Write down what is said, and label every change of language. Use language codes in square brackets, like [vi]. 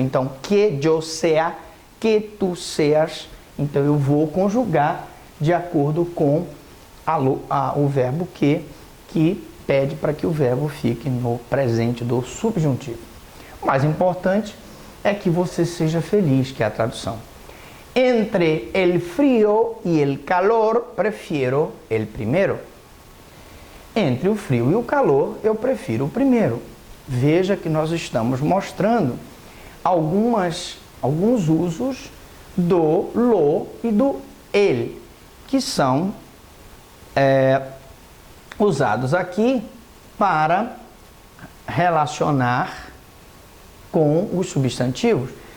[pt] Então, que eu sea, que tu seas. Então, eu vou conjugar de acordo com o verbo que pede para que o verbo fique no presente do subjuntivo. O mais importante é que você seja feliz, que é a tradução. [es] Entre el frío y el calor, prefiero el primero. [pt] Entre o frio e o calor, eu prefiro o primeiro. Veja que nós estamos mostrando alguns usos do lo e do ele, que são usados aqui para relacionar com os substantivos.